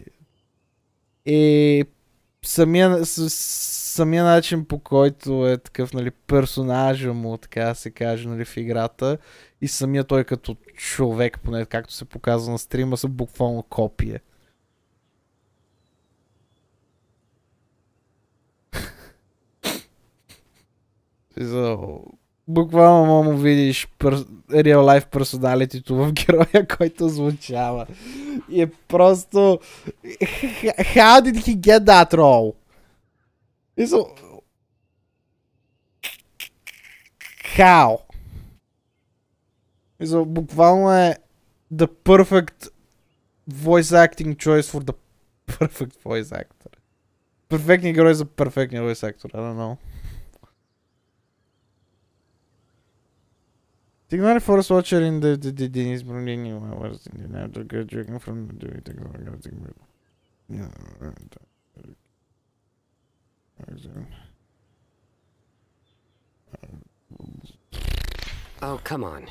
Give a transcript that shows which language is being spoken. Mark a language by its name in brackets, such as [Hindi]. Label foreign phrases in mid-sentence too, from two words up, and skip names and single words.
[Bulgarian] И самия начин, по който е такъв, нали, персонажа му, така да се каже, нали, в играта, и самия той като човек, поне както се показва на стрима, са буквално копие. Буквално му видиш [English] real life [Bulgarian] персоналитито в героя, който звучава. И е просто... [English] How did he get that role? How? [Bulgarian] Буквално е [English] the perfect voice acting choice for the perfect voice actor. [Bulgarian] Перфектният герой за перфектния [English] voice actor, I don't know. Signal Force Watcher in the Dennis Brunini was in the after graduating from the Oh, come on.